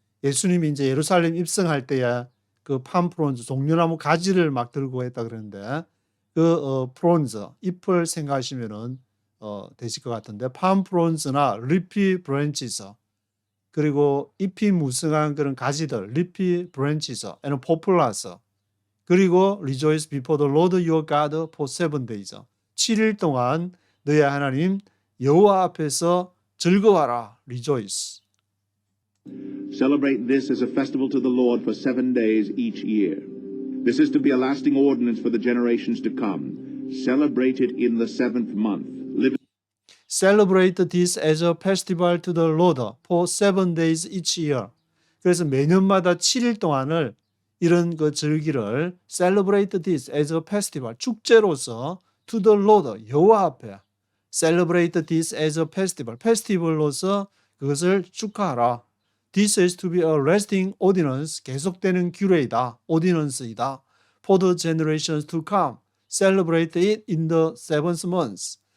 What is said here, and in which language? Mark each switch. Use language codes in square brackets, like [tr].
[ko] 예수님이 이제 예루살렘 입성할 때에 그 palm fronds 종려나무 가지를 막 들고 했다 그러는데, 그 fronds 잎을 생각하시면은 되실 것 같은데, palm fronds나 leafy branches, 그리고 잎이 무성한 그런 가지들, [en] leafy branches and poplars, [ko] 그리고 [en] rejoice before the Lord your God for 7 days. [ko] 7일 동안 너의 하나님 여호와 앞에서 즐거워하라. [en] rejoice. Celebrate this as a festival to the Lord for 7 days each year. This is to be a lasting ordinance for the generations to come. Celebrate it in the 7th month. Celebrate this as a festival to the Lord for 7 days each year. [ko] 그래서 매년마다 7일 동안을 이런 그 절기를 [en] celebrate this as a festival, [ko] 축제로서 [en] to the Lord, [ko] 여호와 앞에 celebrate this as a festival, 페스티벌로서 그것을 축하하라. [en] This is to be a lasting ordinance, [ko] 계속되는 규례이다, [en] ordinance이다. For the generations to come, celebrate it in the 7th month.